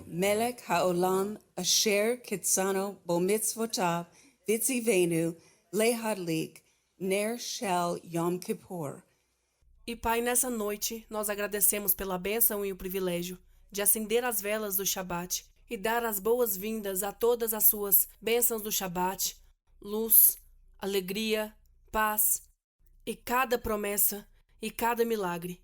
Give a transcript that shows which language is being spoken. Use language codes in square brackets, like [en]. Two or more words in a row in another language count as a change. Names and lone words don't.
[he] מלך העולם אשר קדשנו במצוותיו וצונו להדליק נר של יום כיפור. [pt] E Pai, nessa noite, nós agradecemos pela bênção e o privilégio de acender as velas do Shabat e dar as boas-vindas a todas as suas bênçãos do Shabat, luz, alegria, paz e cada promessa e cada milagre.